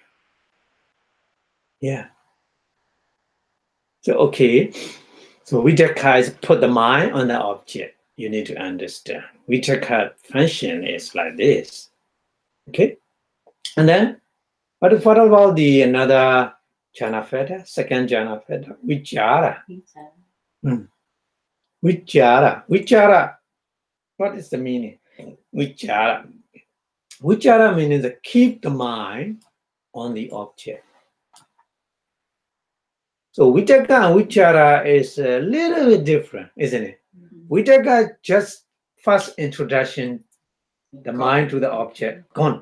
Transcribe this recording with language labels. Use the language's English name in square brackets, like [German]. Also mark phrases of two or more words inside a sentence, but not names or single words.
[English] Yeah. So okay. So Vitaka is put the mind on the object. You need to understand. Vitaka function is like this. Okay. And then what about the another jhana feta, second jhana feta, vichara. Vichara. Vichara. What is the meaning? Vichara. Vichara means keep the mind on the object. So Vitaka and Vichara is a little bit different, isn't it? Vitaka just first introduction, the mind to the object, gone.